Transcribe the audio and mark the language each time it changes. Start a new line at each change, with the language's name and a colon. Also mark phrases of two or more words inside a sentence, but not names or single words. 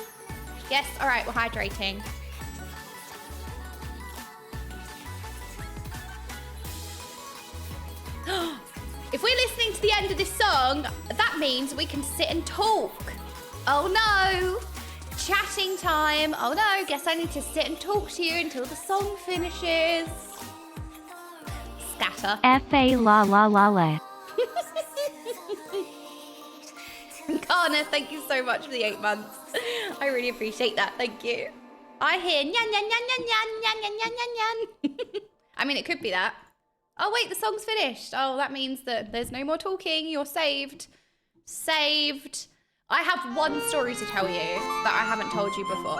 English: Yes, all right, we're hydrating. If we're listening to the end of this song, that means we can sit and talk. Oh no, chatting time. Oh no, guess I need to sit and talk to you until the song finishes. scatter. F.A. la la la la. Kana, thank you so much for the 8 months. I really appreciate that. Thank you. I hear nyan, nyan, nyan, nyan, nyan, nyan, nyan, nyan, nyan. I mean, it could be that. Oh, wait, the song's finished. Oh, that means that there's no more talking. You're saved. Saved. I have one story to tell you that I haven't told you before.